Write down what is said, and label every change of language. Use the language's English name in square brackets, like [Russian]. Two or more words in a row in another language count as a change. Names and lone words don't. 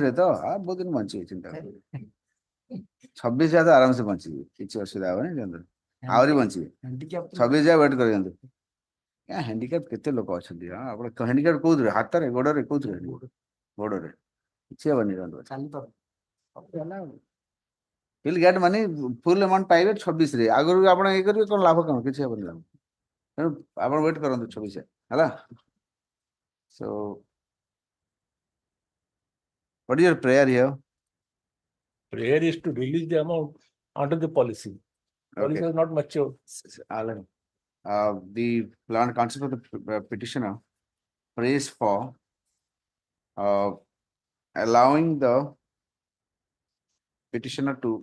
[Odia] 22 ରେ ତ ବହୁତ ଦିନ ବଞ୍ଚି ଯାଇଛନ୍ତି। 26 ଯାଏ ତ ଆରାମସେ ବଞ୍ଚିବେ, କିଛି ଅସୁବିଧା ହବନି। ଆହୁରି ବଞ୍ଚିବେ। 26 ଯାଏ ୱେଟ୍ କରିଦିଅନ୍ତୁ। ହ୍ୟାଣ୍ଡିକ୍ୟାପ୍ କେତେ ଲୋକ ଅଛନ୍ତି? ଆପଣ ହ୍ୟାଣ୍ଡିକ୍ୟାପ୍ କୋଉଥିରେ? ହାତରେ, ଗୋଡରେ, କୋଉଥିରେ? ଗୋଡରେ କିଛି ହବନି। [English] He'll get money, full amount [Odia] ପାଇବେ 26 ରେ। ଆଗରୁ ଆପଣ ଇଏ କରିବେ କଣ ଲାଭ କଣ? କିଛି ହବନି ଲାଭ। ତେଣୁ ଆପଣ ୱେଟ୍ କରନ୍ତୁ 26 ହେଲା। [English] So what is your prayer here? Prayer is to release the amount under the policy. Policy Okay. is not mature. Alan, the plan concept of the petitioner prays for allowing the petitioner to